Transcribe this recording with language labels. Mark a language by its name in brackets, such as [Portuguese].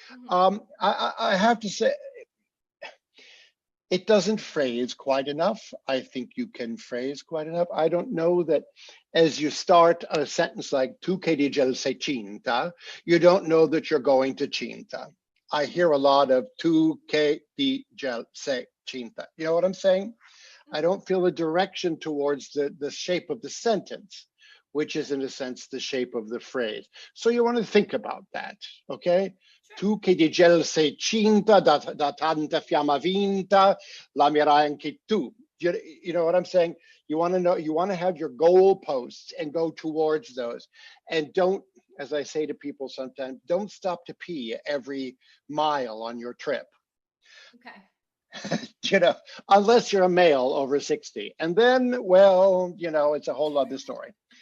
[English] I have to say, it doesn't phrase quite enough. I think you can phrase quite enough. I don't know that as you start a sentence like [Italian] tu che di gel sei cinta, [English] you don't know that you're going to cinta. I hear a lot of [Italian] tu che di gel sei cinta. [English] You know what I'm saying? I don't feel a direction towards the shape of the sentence, which is in a sense the shape of the phrase. So you want to think about that, okay? [Italian] Tu che di gel sei cinta, da tanta fiamma vinta, l'amirai anche tu. [English] You know what I'm saying? You want to know, you want to have your goal posts and go towards those. And don't, as I say to people sometimes, don't stop to pee every mile on your trip. Okay. You know, unless you're a male over 60. And then, well, you know, it's a whole other story.